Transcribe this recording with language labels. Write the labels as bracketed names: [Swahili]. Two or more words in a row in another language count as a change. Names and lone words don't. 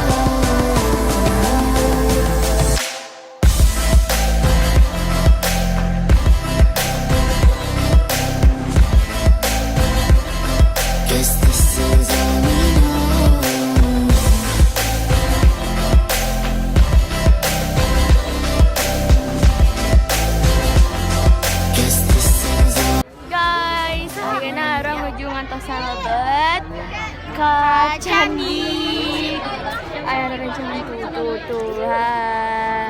[English] Guess this is all we know. Guess this is all. [Sundanese] Guys, ayeuna arurang menuju ngantos salebet ka candi. Aya rencana tuh. Hai.